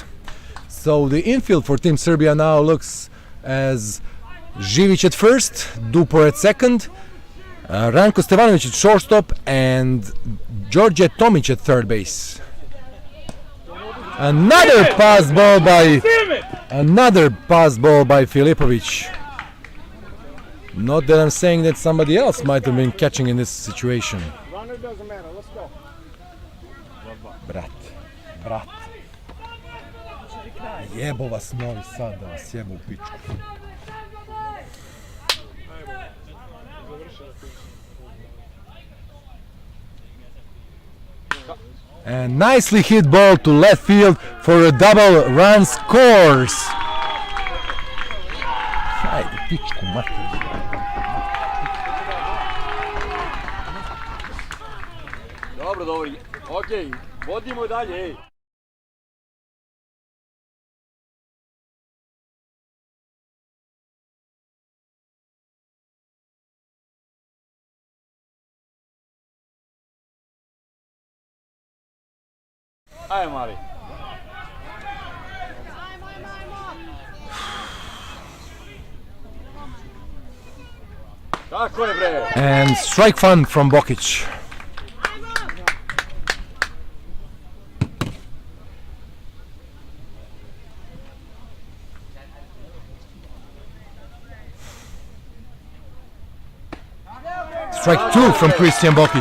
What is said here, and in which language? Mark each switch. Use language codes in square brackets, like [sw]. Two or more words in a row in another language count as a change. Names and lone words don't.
[en] So the infield for Team Serbia now looks as Živić at first, Dupor at second, Ranko Stevanović at shortstop, and Đorđe Tomić at third base. Another pass ball by Filipovic. Not that I'm saying that somebody else might have been catching in this situation. Doesn't matter, let's go. [sr] Brat. Jebo vas Novi Sad, da vas jebo u pičku. [en] And nicely hit ball to left field for a double run scores. [sr] Ajde, pičku mater. Dobro, okej, vodimo dalje, ej. Ajde, mali. Tako je, bre. [en] And strike fun from Bokic. Strike 2 from Christian Bokic.